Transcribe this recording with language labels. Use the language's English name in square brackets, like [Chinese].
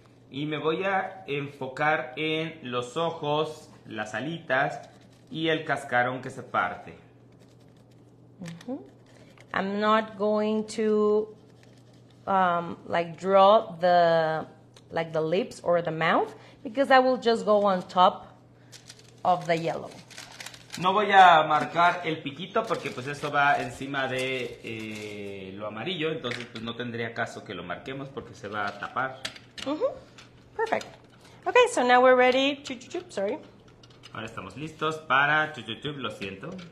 [Spanish] Y me voy a enfocar en los ojos, las alitas y el cascarón que se parte. [English] I'm not going to draw the lips or the mouth because I will just go on top of the yellow. [Spanish] No voy a marcar el piquito porque pues eso va encima de lo amarillo, entonces pues no tendría caso que lo marquemos porque se va a tapar. [English] Perfect. Okay, so now we're ready. Sorry. [Spanish] Ahora estamos listos para, lo siento,